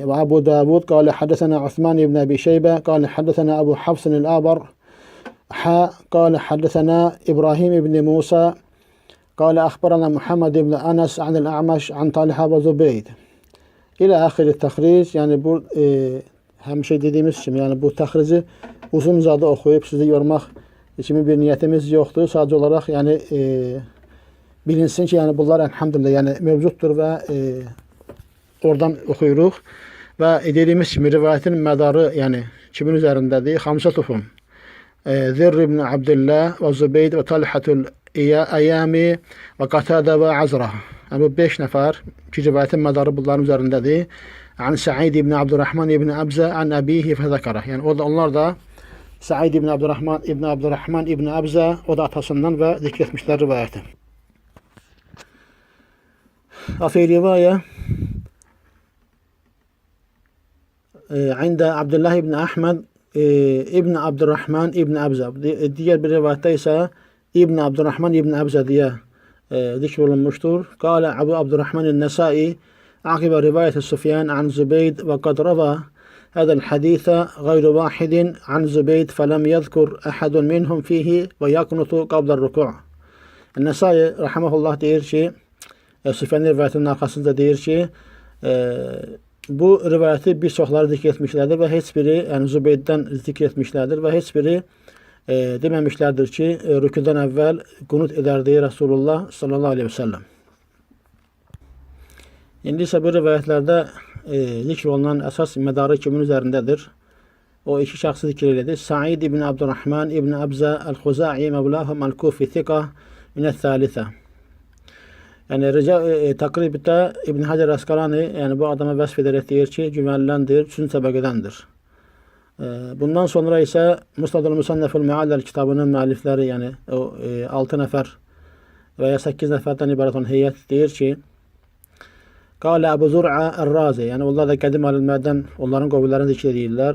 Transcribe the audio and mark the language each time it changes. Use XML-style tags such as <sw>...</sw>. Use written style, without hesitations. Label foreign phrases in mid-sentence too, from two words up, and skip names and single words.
<ar>وأبو داود قال حدثنا عثمان بن أبي شيبة قال حدثنا أبو حفص الأبر قال حدثنا إبراهيم بن موسى قال أخبرنا محمد بن أنس عن الأعمش عن طلحة وزبيد إلى آخر التخريج.</ar> <az>Yani bu həmişə dediyimiz kimi, yani bu təxrici uzun uzadı oxuyub sizi yormaq kimi bir niyyətimiz yoxdur. Sadəcə olaraq yani bilinsin ki, yani bunlar elhamdülillah yani mevcuttur və oradan oxuyuruq və dediyimiz kimi rivayətin mədarı yəni kimin üzərindədir? Xamsatuhum Zirr ibn Abdullah və Zubeyd və Talhatul Əyami və Qatada və Azra. Yəni bu 5 nəfər ki, rivayətin mədarı bunların üzərindədir.</az> <ar>عن سعيد بن عبد الرحمن بن أبزى عن أبيه فذكره.</ar> <az>Yəni onlar da Sa'id ibn Abdurrahman ibn Abza, o da atasından və zikr etmişlər rivayəti.</az> <ar>وفي رواية عند عبد الله بن أحمد ابن عبد الرحمن ابن أبزة.</ar> <tr>Diğer bir rivayette ise İbn Abdurrahman ibn Abza diye zikrolunmuştur.</tr> <ar>قال أبو عبد الرحمن النسائي عقب رواية سفيان عن زبيد وقد روى هذا الحديث غير واحد عن زبيد فلم يذكر أحد منهم فيه ويقنط قبل الركوع.</ar> <az>Nəsai rahimehullah deyir ki, Süfyan rivayətinin arxasında deyir ki, bu rivayəti bir çoxları zikr etmişlərdir və heç biri, yəni Zübeyddən zikr etmişlərdir və heç biri deməmişlərdir ki, rüküdən əvvəl qunut edərdi Rasulullah</az> <ar>صلى الله عليه وسلم.</ar> <az>İndi isə bu rivayətlərdə zikr olunan əsas mədarı kimin üzərindədir? O iki şəxsi zikr elədi.</az> <ar>سعيد بن عبد الرحمن بن أبزى الخزاعي مولاهم الكوفي ثقة من الثالثة.</ar> <az>Yəni təqribdə İbn Hacer Əsqalani yəni bu adama vəsf edərək deyir ki, güvəniləndir, 3-cü təbəqədəndir. Bundan sonra isə Musnadul Musannaful Muallal kitabının müəllifləri, yəni o 6 nəfər və ya 8 nəfərdən ibarət olan heyət deyir ki,</az> <ar>قال أبو زرعة الرازي,</ar> <az>yəni onlar da qədim alimlərdən, onların qovullarını zikr edirlər.</az>